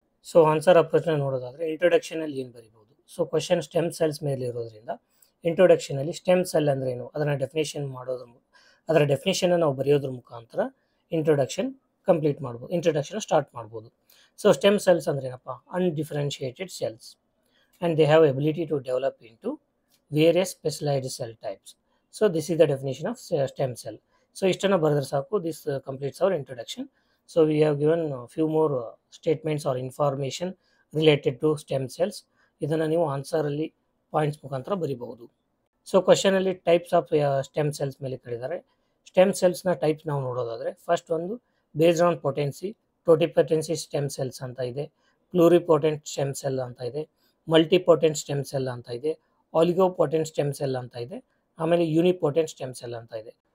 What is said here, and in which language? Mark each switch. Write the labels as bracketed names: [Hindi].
[Kannada] So answer ಅಪ್ರೋಚ್ನ ನೋಡೋದಾದರೆ, ಇಂಟ್ರೊಡಕ್ಷನಲ್ಲಿ ಏನು ಬರಿಬೋದು. ಸೊ ಕ್ವೆಶ್ಚನ್ ಸ್ಟೆಮ್ ಸೆಲ್ಸ್ ಮೇಲೆ ಇರೋದ್ರಿಂದ ಇಂಟ್ರೊಡಕ್ಷನಲ್ಲಿ ಸ್ಟೆಮ್ ಸೆಲ್ ಅಂದರೆ ಏನು ಅದನ್ನು ಡೆಫಿನೇಷನ್ ಮಾಡೋದ್ರ ಅದರ ಡೆಫಿನೇಷನ್ನ ನಾವು ಬರೆಯೋದ್ರ ಮುಖಾಂತರ ಇಂಟ್ರೊಡಕ್ಷನ್ ಕಂಪ್ಲೀಟ್ ಮಾಡ್ಬೋದು, ಇಂಟ್ರೊಡಕ್ಷನ್ ಸ್ಟಾರ್ಟ್ ಮಾಡ್ಬೋದು. [English] so stem cells [Kannada] ಅಂದರೆ ಏನಪ್ಪ? [English] Undifferentiated cells and they have ability to develop into various specialised cell types. So this is the definition of stem cell. So [Kannada] ಇಷ್ಟನ್ನು ಬರೆದ್ರೆ ಸಾಕು, [English] This completes our introduction. So we have given few more statements or information related to stem cells. [Kannada] ಇದನ್ನು ನೀವು ಆನ್ಸರಲ್ಲಿ points ಮುಖಾಂತರ ಬರಿಬಹುದು. So ಕ್ವಶನಲ್ಲಿ types of stem cells ಮೇಲೆ ಕೇಳಿದ್ದಾರೆ. Stem ಸೆಲ್ಸ್ನ types ನಾವು ನೋಡೋದಾದರೆ, ಫಸ್ಟ್ ಒಂದು based on potency, ಟೋಟಿಪೊಟೆನ್ಸಿ stem cells ಅಂತ ಇದೆ, ಪ್ಲೂರಿಪೊಟೆಂಟ್ ಸ್ಟೆಮ್ ಸೆಲ್ ಅಂತ ಇದೆ, ಮಲ್ಟಿಪೊಟೆಂಟ್ ಸ್ಟೆಮ್ ಸೆಲ್ ಅಂತ ಇದೆ, ಆಲಿಗೋಪೊಟೆಂಟ್ ಸ್ಟೆಮ್ ಸೆಲ್ ಅಂತ ಇದೆ, ಆಮೇಲೆ ಯೂನಿಪೊಟೆಂಟ್ ಸ್ಟೆಮ್ ಸೆಲ್ ಅಂತ ಇದೆ.